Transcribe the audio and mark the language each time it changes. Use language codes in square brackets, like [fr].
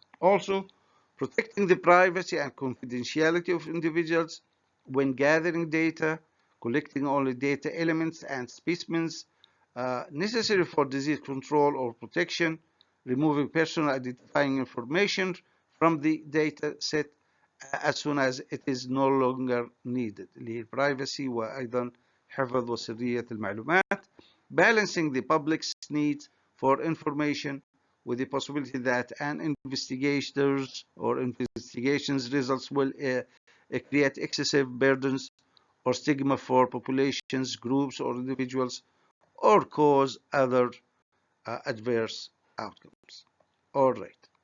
[en] Also, protecting the privacy and confidentiality of individuals when gathering data, collecting only data elements and specimens necessary for disease control or protection, removing personal identifying information from the data set as soon as it is no longer needed. [ar] اللي هي privacy وأيضا حفظ وسرية المعلومات. [en] Balancing the public's needs for information with the possibility that an investigators or investigations results will create excessive burdens or stigma for populations, groups, or individuals, or cause other adverse outcomes. All right.